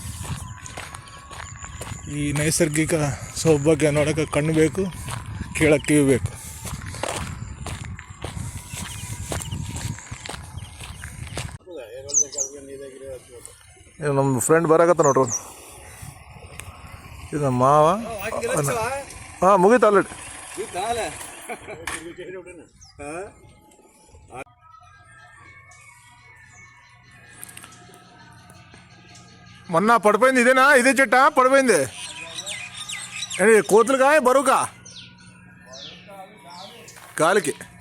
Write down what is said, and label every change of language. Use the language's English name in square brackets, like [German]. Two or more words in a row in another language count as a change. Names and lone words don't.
[Kannada] ಈ ನೈಸರ್ಗಿಕ ಸೌಭಾಗ್ಯ ನೋಡೋಕ್ಕೆ ಕಣ್ಣು ಬೇಕು, ಕೇಳಕ್ಕೆ ಕಿವಿ ಬೇಕು. ನಮ್ಮ ಫ್ರೆಂಡ್ ಬರಾಕತ್ತ ನೋಡ್ರಿ. ಇದು ನಮ್ಮ ಮಾವ. ಹಾಂ, ಮುಗೀತು ಆಲ್ರೆಡಿ. [Telugu] మొన్న పడిపోయింది ఇదేనా? ఇదే చెట్టా పడిపోయింది? కోతులుగా బరువుకా గాలికి?